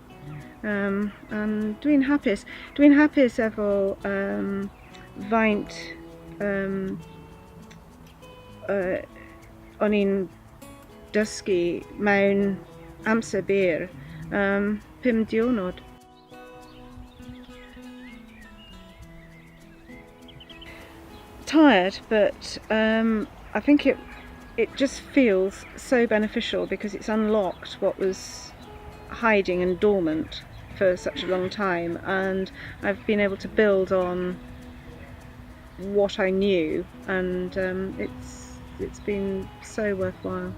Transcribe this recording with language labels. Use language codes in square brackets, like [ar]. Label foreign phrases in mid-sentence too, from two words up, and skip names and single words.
[cy] Dwi'n hapus. Dwi'n hapus efo faint o'n i'n dysgu mewn amser byr, 5 diwrnod. [en] Tired, but I think it just feels so beneficial because it's unlocked what was hiding and dormant for such a long time, and I've been able to build on what I knew, and it's been so worthwhile.